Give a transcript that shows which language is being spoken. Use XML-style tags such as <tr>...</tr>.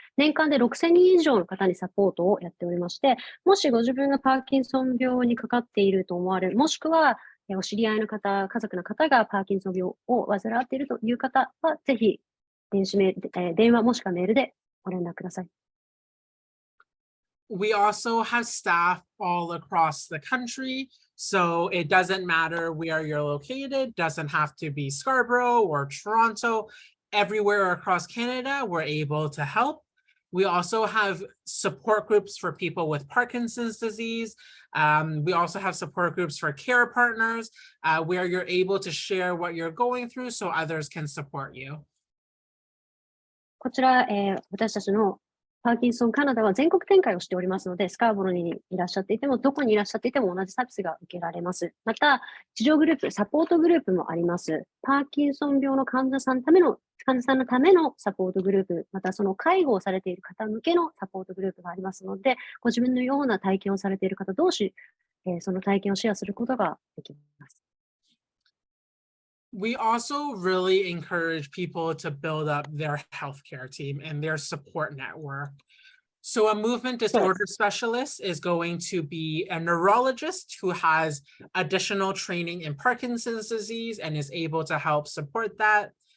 <ja>年間で6000人以上の方にサポートをやっておりまして、もしご自分がパーキンソン病にかかっていると思われる、もしくはお知り合いの方、家族の方がパーキンソン病を患っているという方は、ぜひ電話もしくはメールでご連絡ください。</ja> <en>We also have staff all across the country, so it doesn't matter where you're located, doesn't have to be Scarborough or Toronto. Everywhere across Canada, we're able to help. We also have support groups for people with Parkinson's disease. We also have support groups for care partners, where you're able to share what you're going through so others can support you.</en> <ja>こちら、私たちのパーキンソンカナダは全国展開をしておりますので、スカーボロにいらっしゃっていても、どこにいらっしゃっていても同じサービスが受けられます。また、治療グループ、サポートグループもあります。パーキンソン病の患者さんのためのサポートグループ、またその介護をされている方向けのサポートグループがありますので、ご自分のような体験をされている方同士、その体験をシェアすることができます。</ja> <en>We also really encourage people to build up their healthcare team and their support network. So a movement disorder specialist is going to be a neurologist who has additional training in Parkinson's disease and is able to help support that.</en>